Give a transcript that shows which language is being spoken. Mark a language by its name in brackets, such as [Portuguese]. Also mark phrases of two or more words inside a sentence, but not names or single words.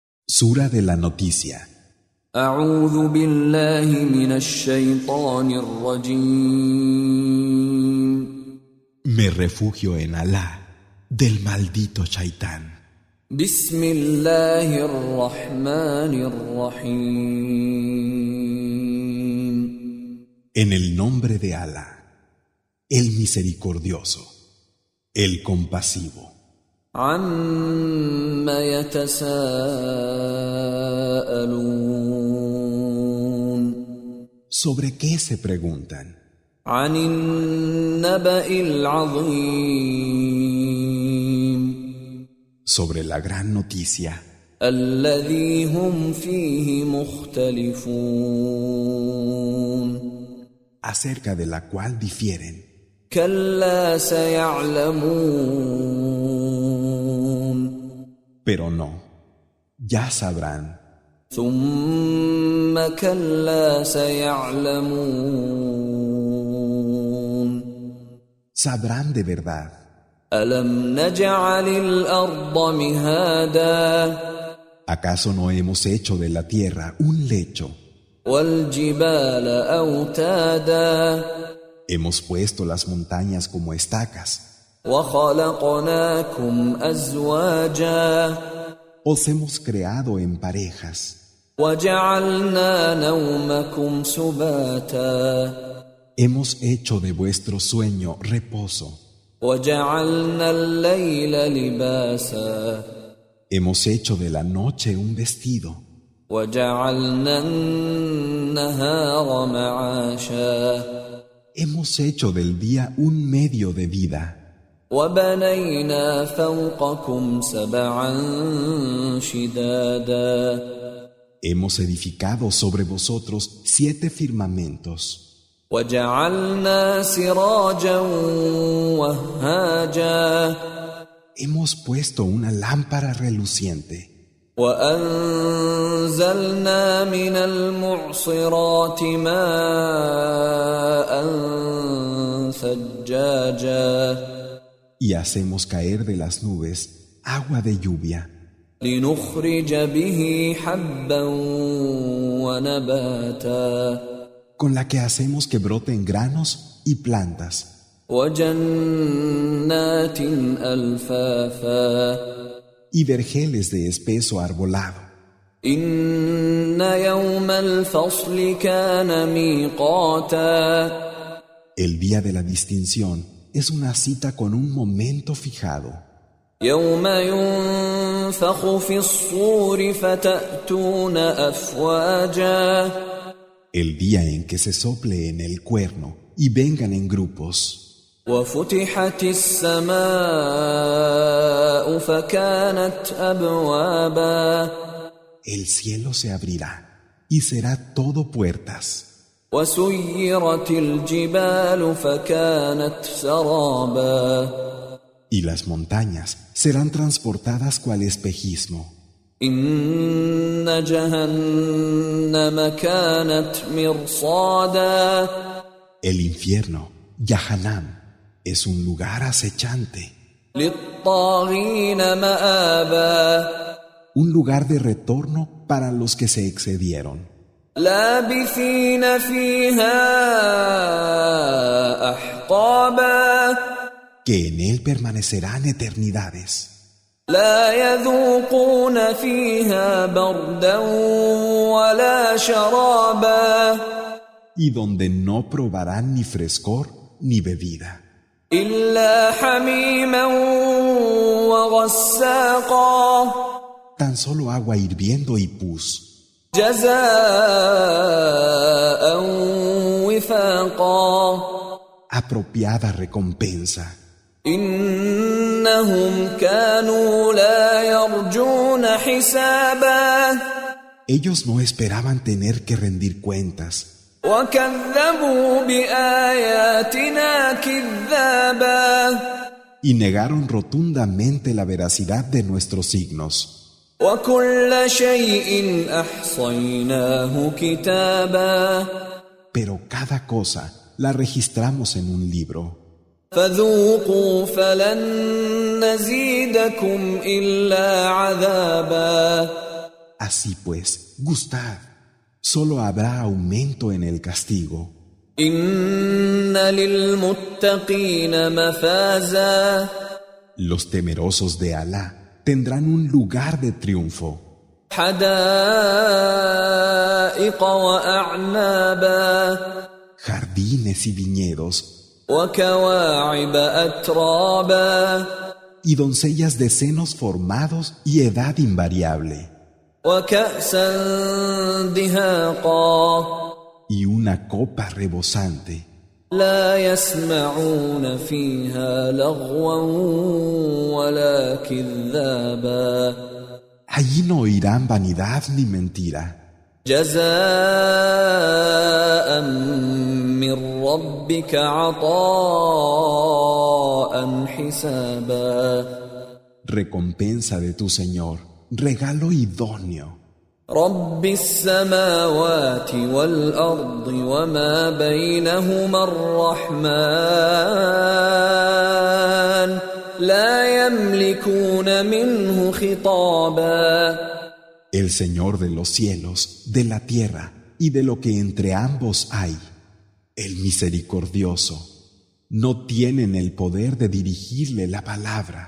[Spanish] Sura de la noticia. [Arabic] أعوذ بالله من الشيطان الرجيم. [Spanish] Me refugio en Alá del maldito Shaitán. [Arabic] بسم الله الرحمن الرحيم. [Spanish] En el nombre de Alá, el misericordioso, el compasivo. [Arabic] عما يتساءلون. [Spanish] ¿Sobre qué se preguntan? [Arabic] عن النبأ العظيم. [Spanish] Sobre la gran noticia, [Arabic] الذي هم فيه مختلفون. [Spanish] acerca de la cual difieren. [Arabic] كلا سيعلمون. [Spanish] Pero no, ya sabrán. [Arabic] ثم كلا سيعلمون. [Spanish] Sabrán de verdad. [Arabic] ألم نجعل الأرض مهادا. [Spanish] ¿Acaso no hemos hecho de la tierra un lecho? [Arabic] والجبال أوتادا. [Spanish] Hemos puesto las montañas como estacas. [Arabic] وخلقناكم أزواجا. [Spanish] Os hemos creado en parejas. [Arabic] وجعلنا نومكم سباتا. [Spanish] Hemos hecho de vuestro sueño reposo. [Arabic] وجعلنا الليل لباسا. [Spanish] Hemos hecho de la noche un vestido. [Arabic] وجعلنا النهار معاشا. [Spanish] Hemos hecho del día un medio de vida. [Arabic] وبنينا فوقكم سبعا شدادا. [Spanish] Hemos edificado sobre vosotros 7 firmamentos. [Arabic] وجعلنا سراجا وهاجا. [Spanish] Hemos puesto una lámpara reluciente. [Arabic] وأنزلنا من المعصرات ماء ثجاجا. [Spanish] Y hacemos caer de las nubes agua de lluvia. [Arabic] لنخرج به حبا ونباتا. [Spanish] Con la que hacemos que broten granos y plantas. [Arabic] وجنات ألفافا. [Spanish] Y vergeles de espeso arbolado. [Arabic] إن يوم الفصل كان ميقاتا. [Spanish] El día de la distinción es una cita con un momento fijado. [Arabic] يوم ينفخ في الصور فتأتون أفواجا. [Spanish] El día en que se sople en el cuerno y vengan en grupos. [Arabic] وفتحت السماء فكانت أبوابا. [Spanish] El cielo se abrirá y será todo puertas. [Arabic] وسيرت الجبال فكانت سرابا. [Spanish] Y las montañas serán transportadas cual espejismo. [Arabic] إن جهنم كانت مرصادا. [Spanish] El infierno, Yahanam, es un lugar acechante. [Arabic] للطاغين مآبا. [Spanish] Un lugar de retorno para los que se excedieron. [Arabic] لابثين فيها أحقابا. [Spanish] Que en él permanecerán eternidades. [Arabic] لا يذوقون فيها بردا ولا شرابا. [Spanish] Y donde no probarán ni frescor ni bebida. [Arabic] إلا حميما وغساقا. [Spanish] Tan solo agua hirviendo y pus. [Arabic] جزاء وفاقا. [Spanish] Apropiada recompensa. [Arabic] إنهم كانوا لا يرجون حسابا. [Spanish] Ellos no esperaban tener que rendir cuentas. [Arabic] وكذبوا بآياتنا كذابا. [Spanish] Y negaron rotundamente la veracidad de nuestros signos. [Arabic] وكل شيء أحصيناه كتابا. [Spanish] Pero cada cosa la registramos en un libro. [Arabic] فذوقوا فلن نزيدكم إلا عذابا. [Spanish] Así pues, gustad. Solo habrá aumento en el castigo. [Arabic] إن للمتقين مفازا [Spanish] Los temerosos de Alá tendrán un lugar de triunfo. [Arabic] حدائق وأعنابا [Spanish] Jardines y viñedos [Arabic] وكواعب أترابا [Spanish] y doncellas de senos formados y edad invariable. [Arabic] وكأسا دهاقا [Spanish] Y una copa rebosante. [Arabic] لا يسمعون فيها لغوا ولا كذابا [Spanish] Allí no oirán vanidad ni mentira. [Arabic] جزاء من ربك عطاء حسابا [Spanish] Recompensa de tu Señor, regalo idóneo. [Arabic] رب السماوات والأرض وما بينهما الرحمن لا يملكون منه خطابا [Spanish] El Señor de los cielos, de la tierra y de lo que entre ambos hay, el misericordioso, no tienen el poder de dirigirle la palabra.